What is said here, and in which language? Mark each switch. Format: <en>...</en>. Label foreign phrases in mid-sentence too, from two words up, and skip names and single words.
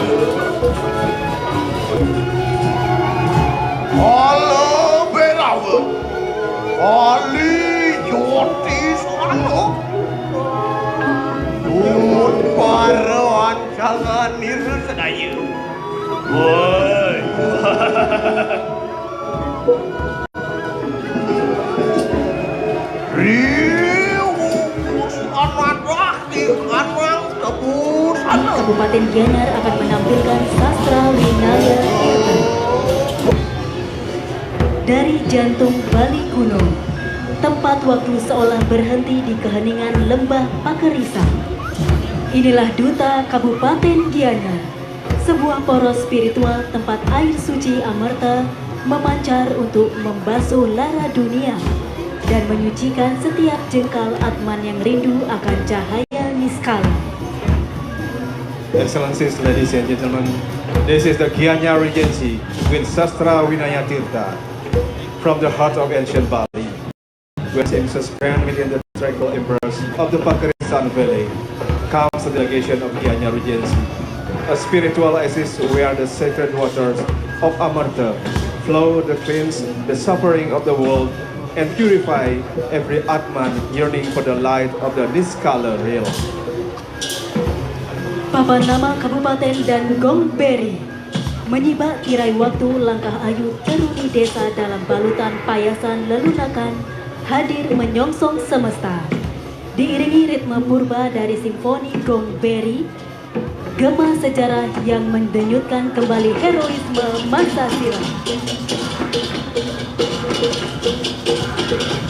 <id>ala berawa ali joti sano umut parawan jangan niru sedaya. Woi. Kabupaten Gianyar akan menampilkan sastra Winaya Tirta. Dari jantung Bali kuno, tempat waktu seolah berhenti di keheningan lembah Pakerisa. Inilah duta Kabupaten Gianyar, sebuah poros spiritual tempat air suci Amarta memancar untuk membasuh lara dunia dan menyucikan setiap jengkal Atman yang rindu akan cahaya niskala.</id> <en>Excellencies, ladies and gentlemen, this is the Gianyar Regency with Sastra Winaya Tirta from the heart of ancient Bali, where suspended within the tranquil embrace of the Pakerisan Valley comes the delegation of Gianyar Regency, a spiritual oasis where the sacred waters of Amarta flow to cleanse the suffering of the world and purify every Atman yearning for the light of the Niskala realm.</en> <id>Papan nama kabupaten dan Gongberi menyibak tirai waktu langkah ayu teruni desa dalam balutan payasan lelunakan hadir menyongsong semesta. Diiringi ritme purba dari simfoni Gongberi, gema sejarah yang mendenyutkan kembali heroisme masa silam.</id>